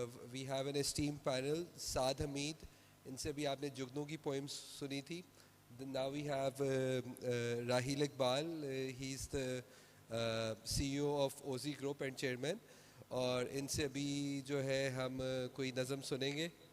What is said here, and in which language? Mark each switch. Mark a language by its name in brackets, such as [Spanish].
[English] We have an esteem panel. [Urdu] سعد حمید, ان سے بھی آپ نے جگنو کی پوئمس سنی تھی. [English] now we have Rahil Iqbal. He's the CEO of OZ Group and chairman. [Urdu] اور ان سے ابھی جو ہے ہم کوئی نظم سنیں گے.